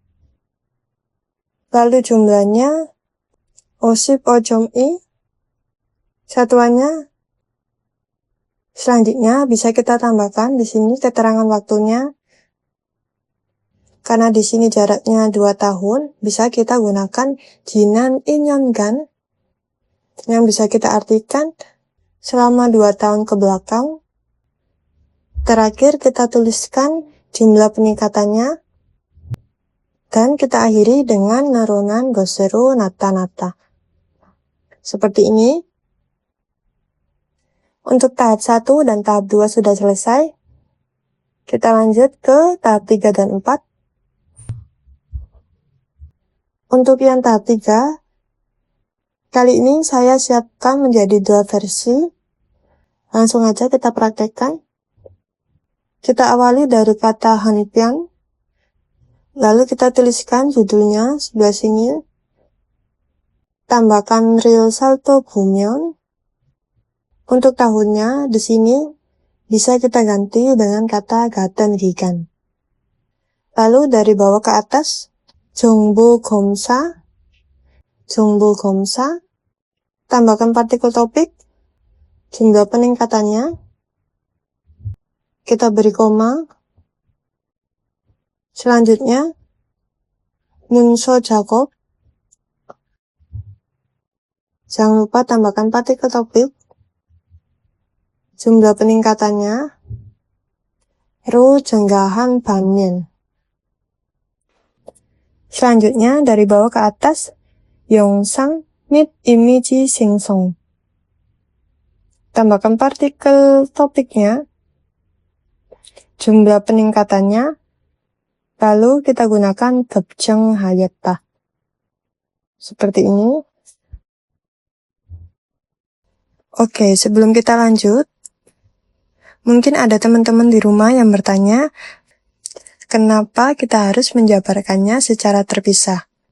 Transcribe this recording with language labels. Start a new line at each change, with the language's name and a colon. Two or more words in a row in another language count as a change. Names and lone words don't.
Indonesian: Lalu jumlahnya 55.2. Satuannya. Selanjutnya bisa kita tambahkan di sini keterangan waktunya. Karena di sini jaraknya 2 tahun, bisa kita gunakan
Korean: 지난 2년간
Indonesian: yang bisa kita artikan selama 2 tahun ke belakang. Terakhir kita tuliskan jumlah peningkatannya. Dan kita akhiri dengan
Korean: 나타난 것으로 나타났다.
Indonesian: Seperti ini. Untuk tahap 1 dan tahap 2 sudah selesai. Kita lanjut ke tahap 3 dan 4. Untuk yang tahap 3, kali ini saya siapkan menjadi 2 versi. Langsung aja kita praktekkan. Kita awali dari kata 한편. Lalu kita tuliskan judulnya sebelah sini. tambahkan real salto 보면. Untuk tahunnya di sini bisa kita ganti dengan kata
Korean: 같은 기간.
Indonesian: Lalu dari bawah ke atas,
Korean: 정보 검사,
Indonesian: tambahkan partikel topik, jumlah peningkatannya, kita beri koma. Selanjutnya,
Korean: 문서 작업,
Indonesian: jangan lupa tambahkan partikel topik, jumlah peningkatannya,
Korean: 로 증가한 반면.
Indonesian: Selanjutnya, dari bawah ke atas,
Korean: 영상 및 이미지 생성.
Indonesian: Tambahkan partikel topiknya, jumlah peningkatannya, lalu kita gunakan 급증하였다. Seperti ini. Oke, sebelum kita lanjut, mungkin ada teman-teman di rumah yang bertanya, kenapa kita harus menjabarkannya secara terpisah?